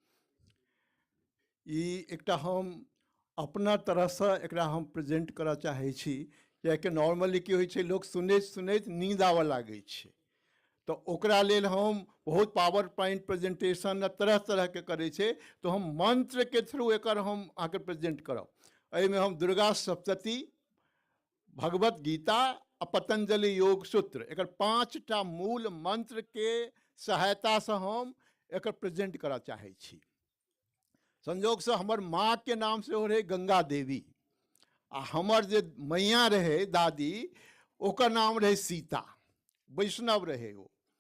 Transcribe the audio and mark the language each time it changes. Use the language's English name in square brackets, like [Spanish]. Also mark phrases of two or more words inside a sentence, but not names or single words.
[Maithili] ई एकटा हम अपना तरहसँ एकरा हम प्रेजेंट करऽ चाहै छी, कियाकि नॉर्मली की होइ छै, लोक सुनैत सुनैत नींद आबऽ लागै छै। तऽ ओकरा लेल हम बहुत [English] power point presentation [Maithili] तरह तरहके करै छै, तो हम मंत्रके थ्रू एकर हम अहाँके प्रेजेंट करब। एहिमे हम दुर्गा सप्तशती, भगवत गीता आ पतंजलि योग सूत्र, एकर 5टा मूल मंत्रके सहायतासँ हम एकर प्रेजेंट करऽ चाहै छी। संजोगसँ हमर माँके नाम सेहो रहै गंगा देवी, आ हमर जे मैया रहै दादी, ओकर नाम रहै सीता, वैष्णव रहै ओ।